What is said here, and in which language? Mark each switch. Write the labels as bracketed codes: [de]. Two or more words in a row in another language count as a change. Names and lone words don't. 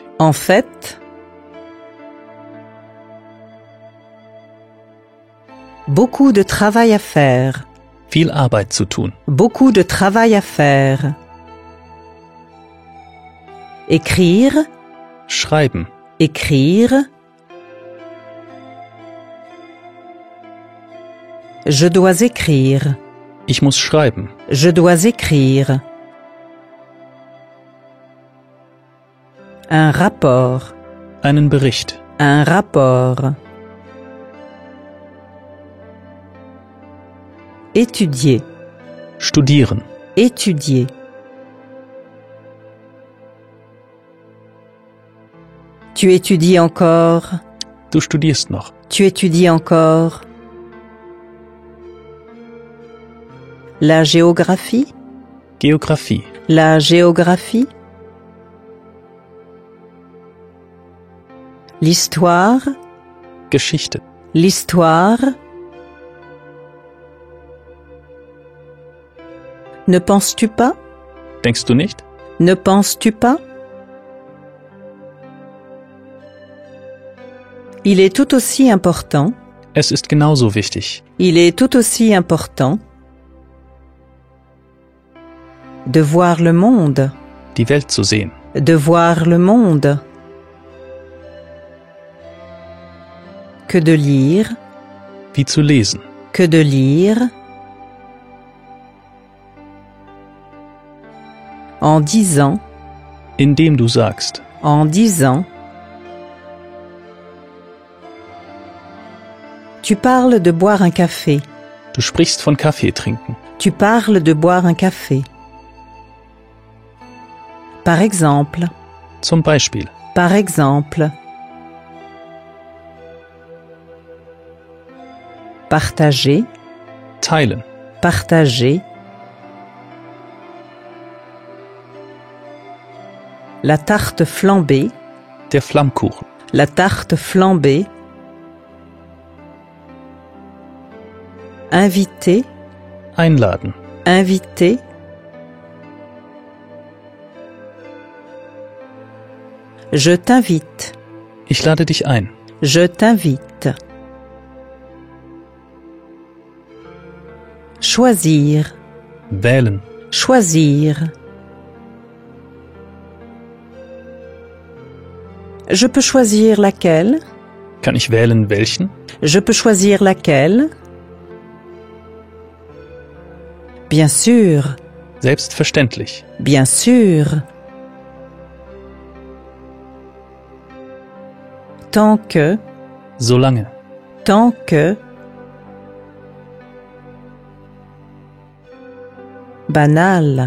[fr] En fait. Beaucoup de travail à faire. [de] Viel Arbeit zu tun. [fr] Beaucoup de travail à faire. Écrire. [de] Schreiben. [fr] Écrire. Je dois écrire. [de] Ich muss schreiben. [fr] Je dois écrire. Un rapport. [de] Einen Bericht. [fr] Un rapport. Étudier. [de] Studieren. [fr] Étudier. Tu étudies encore. [de] Du studierst noch. [fr] Tu étudies encore. La géographie. [de] Geographie. [fr] La géographie. L'histoire. [de] Geschichte. [fr] L'histoire. Ne penses-tu pas? [de] Denkst du nicht? [fr] Ne penses-tu pas? Il est tout aussi important. [de] Es ist genauso wichtig. [fr] Il est tout aussi important de voir le monde. [de] Die Welt zu sehen. [fr] De voir le monde. Que de lire. [de] Wie zu lesen. [fr] Que de lire. En disant. [de] Indem du sagst. [fr] En disant. Tu parles de boire un café. [de] Du sprichst von Kaffee trinken. [fr] Tu parles de boire un café. Par exemple. [de] Zum Beispiel. [fr] Par exemple. Partager. [de] Teilen. [fr] Partager. La tarte flambée. [de] Der Flammkuchen. [fr] La tarte flambée. Inviter. [de] Einladen. [fr] Inviter. Je t'invite. [de] Ich lade dich ein. [fr] Je t'invite. Choisir. [de] Wählen. [fr] Choisir. Je peux choisir laquelle? [de] Kann ich wählen, welchen? [fr] Je peux choisir laquelle? Bien sûr. [de] Selbstverständlich. [fr] Bien sûr. Tant que. [de] Solange. [fr] Tant que. Banal.